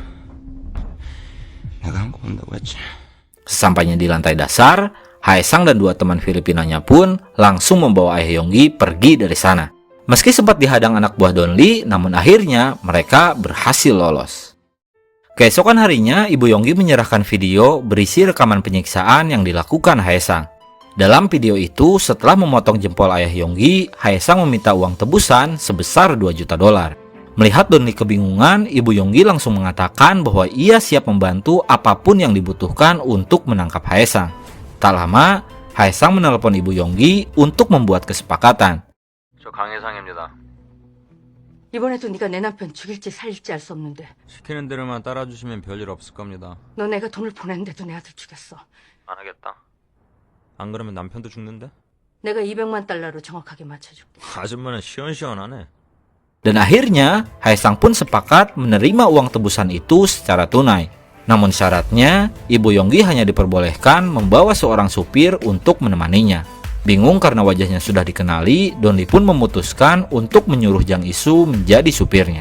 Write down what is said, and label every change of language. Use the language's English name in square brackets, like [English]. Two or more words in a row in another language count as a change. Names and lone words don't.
[Korean] 내가 한거 본다고 했지. [Indonesian] Sesampainya di lantai dasar, Haesang dan 2 teman Filipinanya pun langsung membawa ayah Yonggi pergi dari sana. Meski sempat dihadang anak buah Don Lee, namun akhirnya mereka berhasil lolos. Keesokan harinya, ibu Yonggi menyerahkan video berisi rekaman penyiksaan yang dilakukan Haesang. Dalam video itu, setelah memotong jempol ayah Yonggi, Haesang meminta uang tebusan sebesar $2 juta. Melihat Don Lee kebingungan, ibu Yonggi langsung mengatakan bahwa ia siap membantu apapun yang dibutuhkan untuk menangkap Haesang. Tak lama, Haesang menelepon ibu Yonggi untuk membuat kesepakatan. [Korean] 저 강혜상입니다. 이번에도 네가 내 남편 죽일지 살릴지 알 수 없는데 시키는 대로만 따라주시면 별일 없을 겁니다. 너 내가 돈을 보냈는데도 내 아들 죽였어. 안 하겠다. 안 그러면 남편도 죽는데? 내가 $200만 정확하게 맞춰줄게. 아줌마는 시원시원하네. [Indonesian] Dan akhirnya, Haesang pun sepakat menerima uang tebusan itu secara tunai. Namun syaratnya, ibu Yonggi hanya diperbolehkan membawa seorang supir untuk menemaninya. Bingung karena wajahnya sudah dikenali, Don Lee pun memutuskan untuk menyuruh Jang Isu menjadi supirnya.